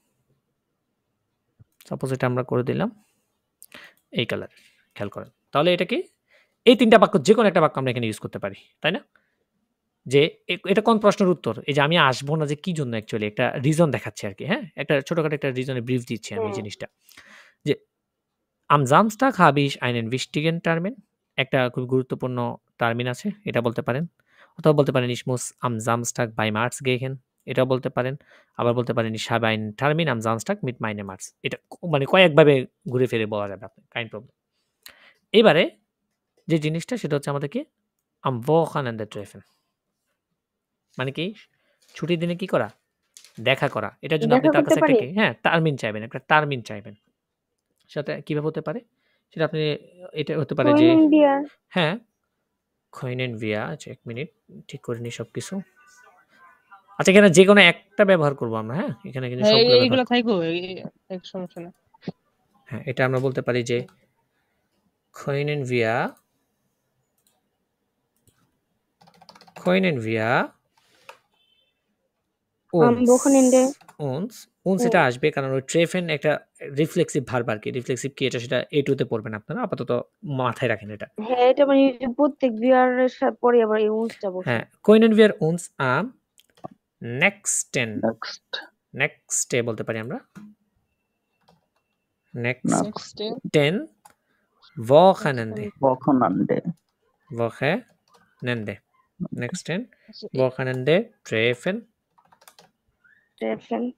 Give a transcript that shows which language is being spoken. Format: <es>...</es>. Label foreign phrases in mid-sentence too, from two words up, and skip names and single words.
<bn>সাপোজ এটা আমরা করে দিলাম এই কালারের, খেয়াল করেন। তাহলে এটা কি? এই ৩ টা বাক্য যেকোনো একটা বাক্য আমরা এখানে ইউজ করতে পারি, তাই না? যে এটা কোন প্রশ্নের উত্তর? এই যে আমি আসবো না যে কি জন্য অ্যাকচুয়ালি একটা রিজন দেখাচ্ছি আরকি, হ্যাঁ? একটা ছোটখাটো একটা রিজনের ব্রিফ দিচ্ছি আমি এই জিনিসটা। যে</bn> <de>am Samstag habe ich einen wichtigen Termin</de> <bn>একটা খুব গুরুত্বপূর্ণ টার্মিন আছে, এটা বলতে পারেন। অথবা বলতে পারেন</bn> <de>ich muss am Samstag beim Arzt gehen</de> <bn>এটাও বলতে পারেন। আবার বলতে পারেন</bn> <de>ich habe einen Termin am Samstag mit meinem Arzt</de> <bn>এটা মানে কয়েকভাবে ঘুরে ফিরে বলা যাবে আপনার কাইন্ড প্রবলেম। এবারে যে জিনিসটা সেটা হচ্ছে আমাদের কি</bn> <de>am Wochenende treffen</de> <bn>মানে কি ছুটির দিনে কি করা? দেখা করা। এটার জন্য আপনি দেখা তার করতে কাছে একটা পারি? কি হ্যাঁ, টার্মিন চাইবেন, একটা টার্মিন চাইবেন। সেটা কিভাবে হতে পারে? সেটা আপনি এটা হতে পারে যে</bn> <de>können wir</de> <bn>হ্যাঁ,</bn> <de>können wir</de> <bn>আচ্ছা ১ মিনিট ঠিক করে নিই সবকিছু। আচ্ছা এখানে যেকোনো একটা ব্যবহার করব আমরা, হ্যাঁ? এখানে কিন্তু হ্যাঁ সবগুলো এইগুলো ব্যবহার থাকবো এক সমস্যা না হ্যাঁ, এটা আমরা বলতে পারি যে</bn> <de>können wir am Wochenende</de> <bn>uns এটা আসবে কারণ ওই ট্রেফেন একটা রিফ্লেক্সিভ ভার্ব আরকি। রিফ্লেক্সিভ কি এটা সেটা A2 তে পড়বেন আপনারা। আপাতত মাথায় রাখেন এটা। হ্যাঁ, এটা মানে প্রত্যেক বিয়ারের পরে আবার এই উন্সটা বসে। হ্যাঁ,</bn> <de>können wir uns am nächsten</de> <bn>নেক্সট বলতে পারি আমরা। নেক্সট</bn> <de>nächsten Wochenende Wochenende nächsten Wochenende treffen ট্রেফেন</de>